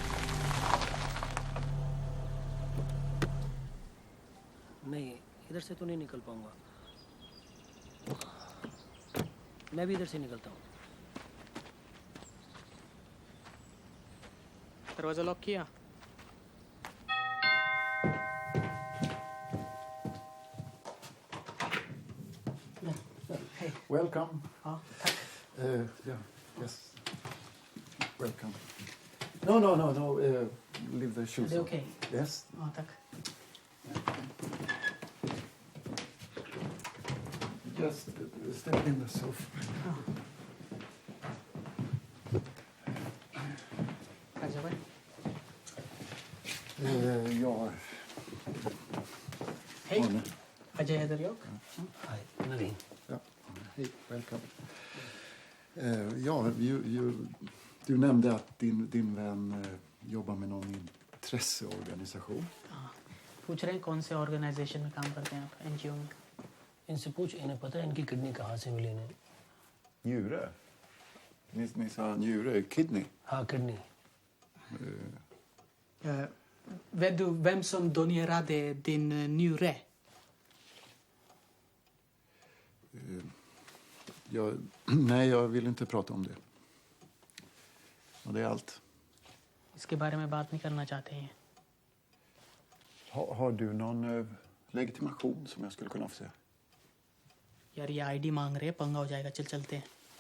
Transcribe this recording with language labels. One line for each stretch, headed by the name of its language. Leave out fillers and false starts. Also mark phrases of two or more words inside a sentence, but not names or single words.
Hindi: नहीं इधर से तो नहीं निकल पाऊंगा मैं भी इधर से निकलता हूँ दरवाजा लॉक किया
English: Welcome.
Hindi: हाँ tack.
English: Yeah, yes. Welcome. No. Leave the shoes. Are they on. okay? Yes.
Hindi: हाँ tack.
English: Just step in the sofa.
Hindi: Aja भाई
Swedish: Ja. Hej Ajay Hederjok
English: Hi Naveen
Swedish: Ja, hej, welcome. Du nämnde att din vän jobbar med någon intresseorganisation.
Hindi: पूछ रहे हैं कौन से ऑर्गेनाइजेशन में काम करते हैं आप एनजीओ में इनसे पूछ इन्हें पता है इनकी किडनी कहाँ से मिली इन्हें
Swedish: Njure? Ni sa njure, kidney?
Hindi: हाँ किडनी
Swedish: vet du vem som donerade din njure Nej, jag vill inte prata om det. Och det är allt.
Hindi: इसके बारे में बात नहीं करना चाहते हैं
Swedish: Har du någon legitimation som jag skulle kunna få se?
Hindi: यार ये आईडी मांग रहे हैं पंगा हो जाएगा चल चलते हैं